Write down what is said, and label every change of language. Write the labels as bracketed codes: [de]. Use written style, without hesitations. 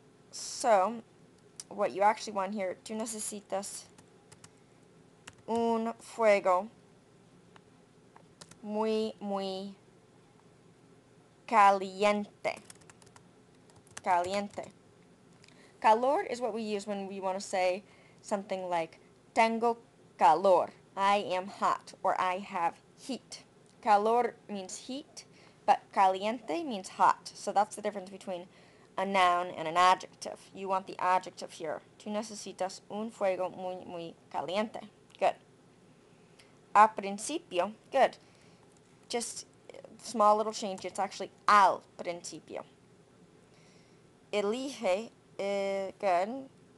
[en] So, what you actually want here, [es] tú necesitas un fuego muy, muy caliente. Caliente. [en] Calor is what we use when we want to say something like [es] tengo calor, [en] I am hot, or I have heat. Calor means heat, but caliente means hot. So that's the difference between a noun and an adjective. You want the adjective here. [es] Tú necesitas un fuego muy, muy caliente. [en] Good. [es] A principio. [en] Good. Just small little change. It's actually [es] al principio. Elige. [en] Good.